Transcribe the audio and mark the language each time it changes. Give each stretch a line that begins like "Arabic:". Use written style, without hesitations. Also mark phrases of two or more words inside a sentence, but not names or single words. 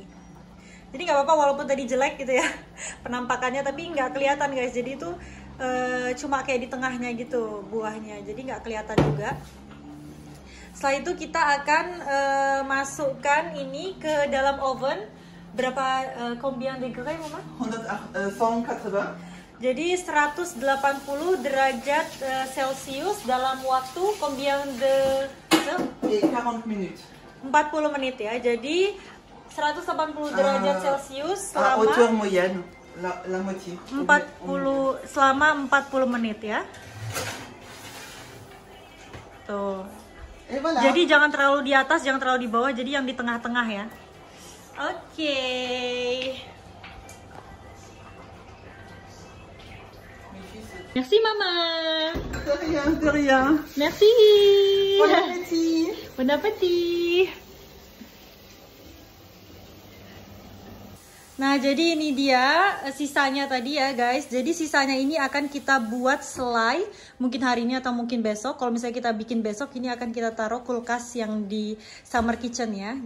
Indonesian: Jadi nggak apa-apa walaupun tadi jelek gitu ya penampakannya, tapi nggak kelihatan guys. Jadi itu cuma kayak di tengahnya gitu buahnya, jadi nggak kelihatan juga. Setelah itu kita akan masukkan ini ke dalam oven. Berapa
French: combien degré
Indonesian: mama? 180. Jadi 180 derajat Celcius dalam waktu
French: combien de
Indonesian: 40 menit. 40 menit ya. Jadi 180 derajat Celcius
French: À
Indonesian: selama
French: hauteur moyenne, la moitié.
Indonesian: 40 selama 40 menit ya. Tuh.
French: Et voilà.
Indonesian: Jadi jangan terlalu di atas, jangan terlalu di bawah, jadi yang di tengah-tengah ya. Oke.
French: Merci mama. De rien, de rien. Merci. Bon appétit. Bon appétit.
Indonesian: Nah, jadi ini dia sisanya tadi ya guys. Jadi sisanya ini akan kita buat selai, mungkin hari ini atau mungkin besok. Kalau misalnya kita bikin besok, ini akan kita taruh kulkas yang di summer kitchen ya.